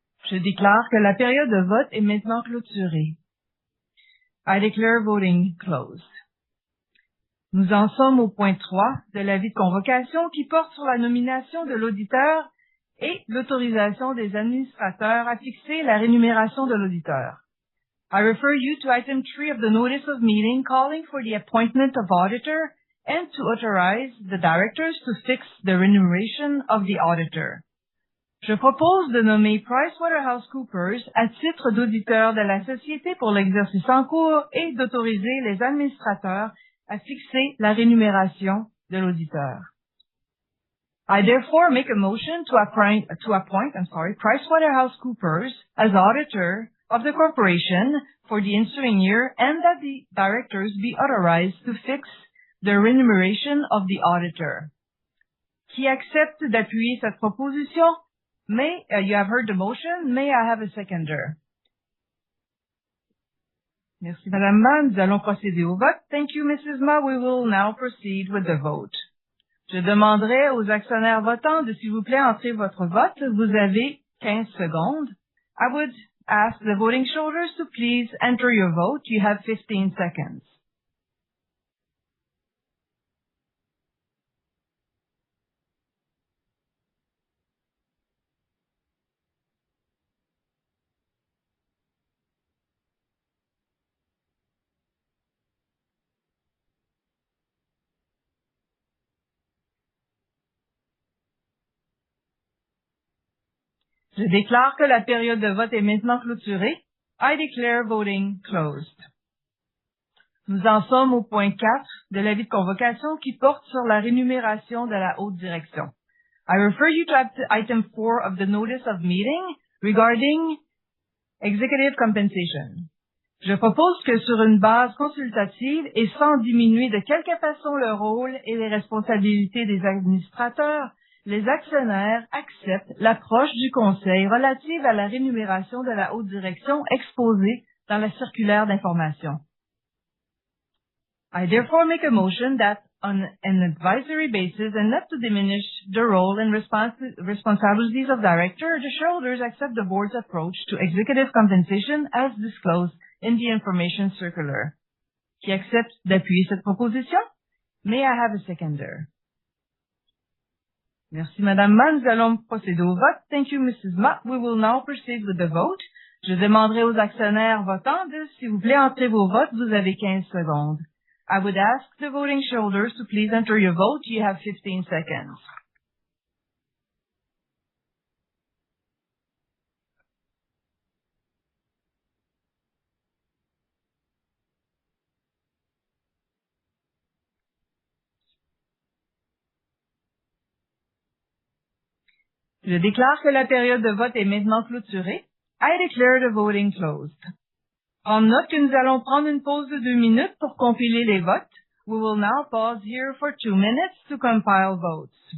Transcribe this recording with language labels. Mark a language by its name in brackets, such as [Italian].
[French] Je déclare que la période de vote est maintenant clôturée. [English] I declare voting closed. [French] Nous en sommes au point 3 de l'avis de convocation qui porte sur la nomination de l'auditeur et l'autorisation des administrateurs à fixer la rémunération de l'auditeur. [English] I refer you to item 3 of the notice of meeting calling for the appointment of auditor and to authorize the directors to fix the remuneration of the auditor. [French] Je propose de nommer PricewaterhouseCoopers à titre d'auditeur de la société pour l'exercice en cours et d'autoriser les administrateurs à fixer la rémunération de l'auditeur. [English] I therefore make a motion to appoint PricewaterhouseCoopers as auditor of the corporation for the ensuing year and that the directors be authorized to fix the remuneration of the auditor. [French] Qui accepte d'appuyer cette proposition? [English] You have heard the motion. May I have a seconder? [French] Merci, Madame Ma. Nous allons procéder au vote. [English] Thank you, Mrs. Ma. We will now proceed with the vote. [French] Je demanderai aux actionnaires votants de, s'il vous plaît, entrer votre vote. Vous avez 15 secondes. [English] I would ask the voting shareholders to please enter your vote. You have 15 seconds. [French] Je déclare que la période de vote est maintenant clôturée. [English] I declare voting closed. [French] Nous en sommes au point 4 de l'avis de convocation qui porte sur la rémunération de la haute direction. [English] I refer you to item 4 of the notice of meeting regarding executive compensation. [French] Je propose que sur une base consultative et sans diminuer de quelque façon le rôle et les responsabilités des administrateurs, les actionnaires acceptent l'approche du Conseil relative à la rémunération de la haute direction exposée dans la circulaire d'information. [English] I therefore make a motion that, on an advisory basis and not to diminish the role and responsibilities of director, the shareholders accept the board's approach to executive compensation as disclosed in the information circular. [French] Qui accepte d'appuyer cette proposition? [English] May I have a seconder? [French] Merci, Madame Ma. Nous allons procéder au vote. [English] Thank you, Mrs. Ma. We will now proceed with the vote. [French] Je demanderai aux actionnaires votants de, s'il vous plaît, entrer vos votes. Vous avez 15 secondes. [English] I would ask the voting shareholders to please enter your vote. You have 15 seconds. [French] Je déclare que la période de vote est maintenant clôturée. [English] I declare the voting closed. [French] Prendre note que nous allons prendre une pause de 2 minutes pour compiler les votes. [English] We will now pause here for 2 minutes to compile votes.